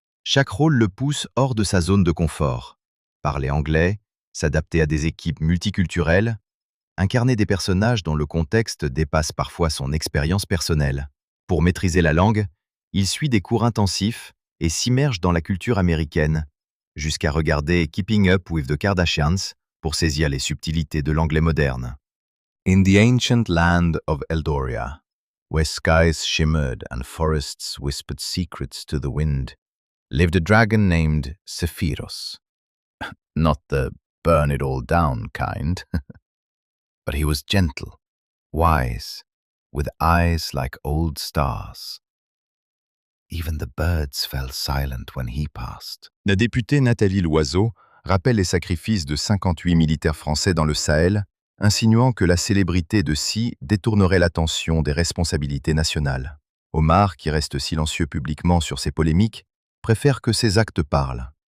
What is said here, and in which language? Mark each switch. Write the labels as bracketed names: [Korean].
[French] Chaque rôle le pousse hors de sa zone de confort. Parler anglais, s'adapter à des équipes multiculturelles, incarner des personnages dont le contexte dépasse parfois son expérience personnelle. Pour maîtriser la langue, il suit des cours intensifs et s'immerge dans la culture américaine, jusqu'à regarder Keeping Up with the Kardashians pour saisir les subtilités de l'anglais moderne. [English] In the ancient land of Eldoria, where skies shimmered and forests whispered secrets to the wind, lived a dragon named Sephiros. Not the burn-it-all-down kind, but he was gentle, wise, with eyes like old stars. Even the birds fell silent when he passed. [French] La députée Nathalie Loiseau rappelle les sacrifices de 58 militaires français dans le Sahel, insinuant que la célébrité de Sy détournerait l'attention des responsabilités nationales. Omar, qui reste silencieux publiquement sur ses polémiques, préfère que ses actes parlent.